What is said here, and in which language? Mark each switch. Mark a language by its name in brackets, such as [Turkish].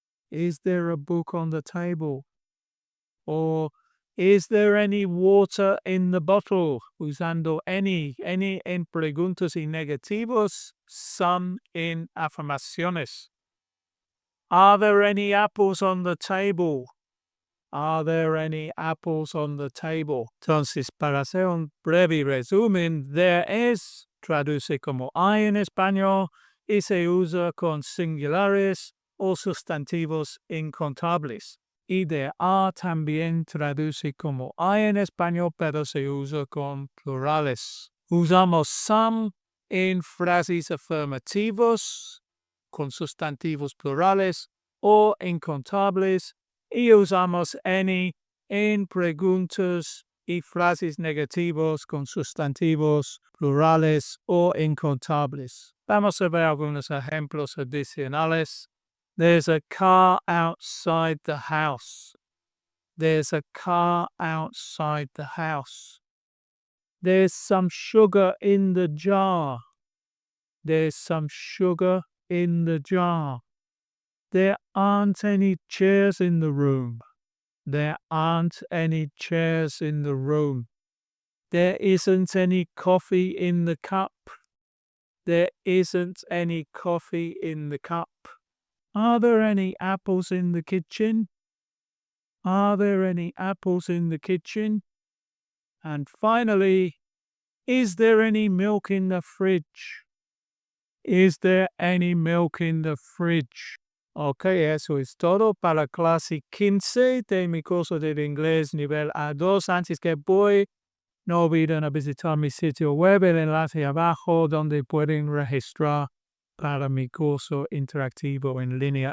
[English] Is there a book on the table? Or is there any water in the bottle? [Spanish] Usando any en preguntas y negativos, some en afirmaciones. [English] Are there any apples on the table? Are there any apples on the table? [Spanish] Entonces, para hacer un breve resumen, there is traduce como hay en español y se usa con singulares o sustantivos incontables. Y there are también traduce como hay en español, pero se usa con plurales. Usamos some en frases afirmativos con sustantivos plurales o incontables y usamos any en preguntas y frases negativos con sustantivos plurales o incontables. Vamos a ver algunos ejemplos adicionales. [English] There's a car outside the house. There's a car outside the house. There's some sugar in the jar. There's some sugar in the jar. There aren't any chairs in the room. There aren't any chairs in the room. There isn't any coffee in the cup. There isn't any coffee in the cup. Are there any apples in the kitchen? Are there any apples in the kitchen? And finally, is there any milk in the fridge? Is there any milk in the fridge? [Spanish] Ok, eso es todo para clase 15 de mi curso de inglés nivel A2. Antes que voy, no olviden visitar mi sitio web, el enlace abajo, donde pueden registrar para mi curso interactivo en línea.